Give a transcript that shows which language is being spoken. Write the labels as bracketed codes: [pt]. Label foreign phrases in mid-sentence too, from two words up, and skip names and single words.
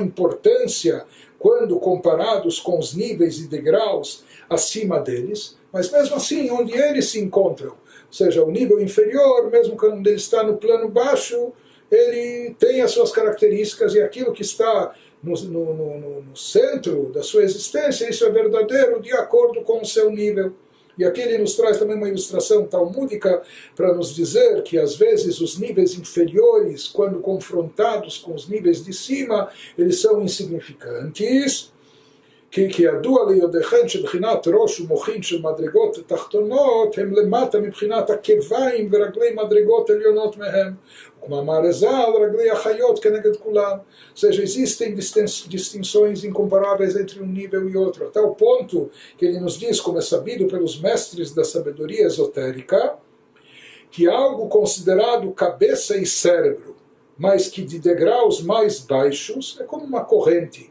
[pt] importância quando comparados com os níveis e degraus acima deles, mas mesmo assim, onde eles se encontram, ou seja, o nível inferior, mesmo quando ele está no plano baixo, ele tem as suas características, e aquilo que está no centro da sua existência, isso é verdadeiro de acordo com o seu nível. E aqui ele nos traz também uma ilustração talmúdica para nos dizer que às vezes os níveis inferiores, quando confrontados com os níveis de cima, eles são insignificantes. [he] כי ידוע ליודעכם שבחינת ראש ומוחין של מדרגות תחתונות הם למטה מבחינת עקביים ורגלי מדרגות עליונות מהם. וכמאמר רז"ל, רגלי החיות כנגד כולם. [pt] Ou seja, existem distinções incomparáveis entre um nível e outro, até o ponto que ele nos diz, como é sabido pelos mestres da sabedoria esotérica, que algo considerado cabeça e cérebro, mas que de degraus mais baixos, é como uma corrente.